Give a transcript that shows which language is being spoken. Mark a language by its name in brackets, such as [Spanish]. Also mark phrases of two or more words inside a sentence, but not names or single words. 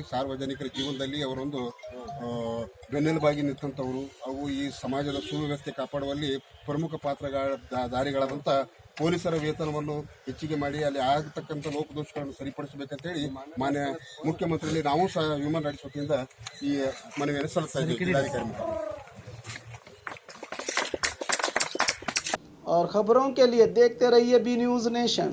[Kannada] ಸಾರ್ವಜನಿಕರ ಜೀವನದಲ್ಲಿ ಅವರೊಂದು ಬೆನ್ನೆಲುಬಾಗಿ ನಿಂತಂಥವರು. ಅವು ಈ ಸಮಾಜದ ಸುವ್ಯವಸ್ಥೆ ಕಾಪಾಡುವಲ್ಲಿ ಪ್ರಮುಖ ಪಾತ್ರಧಾರಿಗಳಾದಂಥ ಪೊಲೀಸರ ವೇತನವನ್ನು ಹೆಚ್ಚಿಗೆ ಮಾಡಿ ಅಲ್ಲಿ ಆಗತಕ್ಕಂಥ ಲೋಪದೋಷಗಳನ್ನು ಸರಿಪಡಿಸಬೇಕಂತೇಳಿ ಮಾನ್ಯ ಮುಖ್ಯಮಂತ್ರಿಯಲ್ಲಿ ನಾವು ಸಹ [English] human rights [Kannada] ವತಿಯಿಂದ ಈ ಮನವಿಯನ್ನು ಸಲ್ಲಿಸ್ತಾ ಇದ್ದೀವಿ ಜಿಲ್ಲಾಧಿಕಾರಿ. [Hindi] और खबरों के लिए देखते रहिए बी न्यूज नेशन।